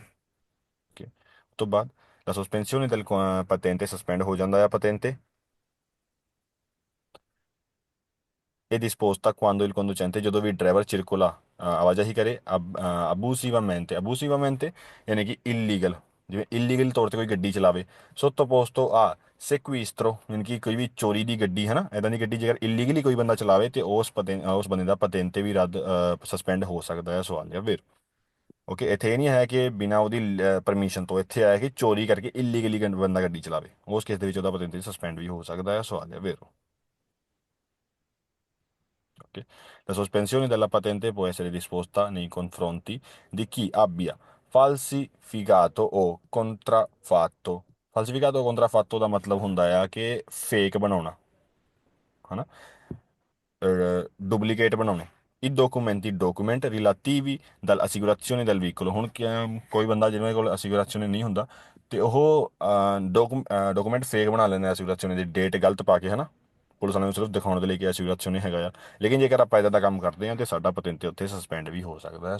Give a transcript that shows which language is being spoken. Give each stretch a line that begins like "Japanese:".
Punjabi: Okay, ਉਸ ਤੋਂ ਬਾਅਦ
Italian: la sospensione del patente
Punjabi: suspend ਹੋ ਜਾਂਦਾ ਹੈ ਪਤੰਤੇ ਇਹ
Italian: disposta quando il conducente,
Punjabi: ਜਦੋਂ ਵੀ ਡਰਾਈਵਰ ਚਿਰਕੁਲਾ ਆਵਾਜਾਈ ਕਰੇ abusivamente, abusivamente ਯਾਨੀ ਕਿ ਇਲੀਗਲ, ਜਿਵੇਂ ਇਲੀਗਲ ਤੌਰ ਤੇ ਕੋਈ ਗੱਡੀ ਚਲਾਵੇ
Italian: sottoposto a sequestro,
Punjabi: ਯਾਨੀ ਕਿ ਕੋਈ ਵੀ ਚੋਰੀ ਦੀ ਗੱਡੀ ਹੈ ਨਾ, ਇਦਾਂ ਦੀ ਗੱਡੀ ਜੇਕਰ ਇਲੀਗਲੀ ਕੋਈ ਬੰਦਾ ਚਲਾਵੇ ਤੇ ਉਸ ਬੰਦੇ ਦਾ ਪਤੰਤੇ ਵੀ ਰੱਦ ਸਸਪੈਂਡ ਹੋ ਸਕਦਾ ਹੈ। ਸਵਾਲ ਹੈ ਫਿਰ। ਓਕੇ, ਇੱਥੇ ਇਹ ਨਹੀਂ ਹੈ ਕਿ ਬਿਨਾਂ ਉਹਦੀ ਪਰਮਿਸ਼ਨ ਤੋਂ, ਇੱਥੇ ਆਇਆ ਕਿ ਚੋਰੀ ਕਰਕੇ ਇਲੀਗਲੀ ਬੰਦਾ ਗੱਡੀ ਚਲਾਵੇ, ਉਸ ਕੇਸ ਦੇ ਵਿੱਚ ਉਹਦਾ ਪਤੰਤੇ ਸਸਪੈਂਡ ਵੀ ਹੋ ਸਕਦਾ ਹੈ। ਸਵਾਲ ਹੈ ਫਿਰ। Ok.
Italian: La sospensione della patente può essere disposta nei confronti di chi abbia falsificato o contraffatto।
Punjabi: ਫਾਲਸੀਫਿਕਾto contraffatto ਦਾ ਮਤਲਬ ਹੁੰਦਾ ਆ ਕਿ ਫੇਕ ਬਣਾਉਣਾ, ਹਨਾ, ਡੁਪਲੀਕੇਟ ਬਣਾਉਣੇ।
Italian: I documenti relativi dall'assicurazione del veicolo।
Punjabi: ਹੁਣ ਕੋਈ ਬੰਦਾ ਜਿਹਦੇ ਕੋਲ ਅਸਿਗੁਰੇਸ਼ਨ ਨਹੀਂ ਹੁੰਦਾ ਤੇ ਉਹ ਡਾਕੂਮੈਂਟ ਫੇਕ ਬਣਾ ਲੈਂਦੇ ਆ ਅਸਿਗੁਰੇਸ਼ਨ ਦੀ ਡੇਟ ਗਲਤ ਪਾ ਕੇ, ਹਨਾ। ਪੁਲਿਸ ਵਾਲਿਆਂ ਨੂੰ ਸਿਰਫ ਦਿਖਾਉਣ ਦੇ ਲਈ ਕਿ ਅਸਿਗੁਰੇਸ਼ਨ ਹੈਗਾ ਆ। ਲੇਕਿਨ ਜੇਕਰ ਆਪਾਂ ਇਦਾਂ ਦਾ ਕੰਮ ਕਰਦੇ ਹਾਂ ਤੇ ਸਾਡਾ ਪਤੰਤੇ ਉੱਥੇ ਸਸਪੈਂਡ ਵੀ ਹੋ ਸਕਦਾ ਹੈ।